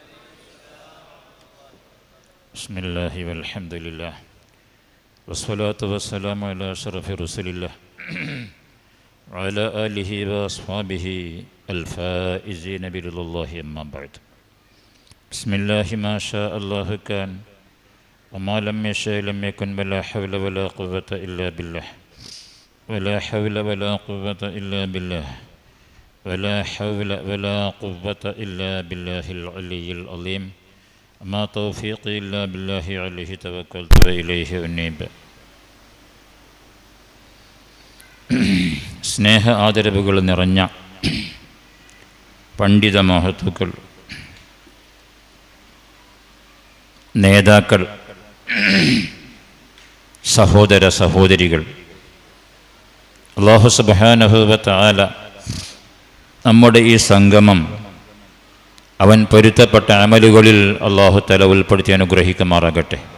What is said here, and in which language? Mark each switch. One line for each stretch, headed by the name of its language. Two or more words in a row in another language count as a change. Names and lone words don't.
Arabic: بسم الله والحمد لله والصلاة والسلام على أشرف رسول الله وعلى آله وأصحابه الفائزين برضا الله أما بعد. بسم الله ما شاء الله كان وما لم يشاء لم يكن ولا حول ولا قوة إلا بالله ولا حول ولا قوة إلا بالله ولا حول ولا قوة إلا بالله العلي العظيم ما توفيقي إلا بالله عليه توكلت وإليه أنيب.
Malayalam: സ്നേഹ ആദരവുകൾ നിറഞ്ഞ പണ്ഡിത മഹത്തുക്കൾ, നേതാക്കൾ, സഹോദര സഹോദരികൾ,
Arabic: الله سبحانه وتعالى
Malayalam: നമ്മുടെ ഈ സംഗമം അവൻ പൊരുത്തപ്പെട്ട അമലുകളിൽ
Arabic: الله تعالى
Malayalam: ഉൾപ്പെടുത്തി അനുഗ്രഹിക്കുമാറാകട്ടെ.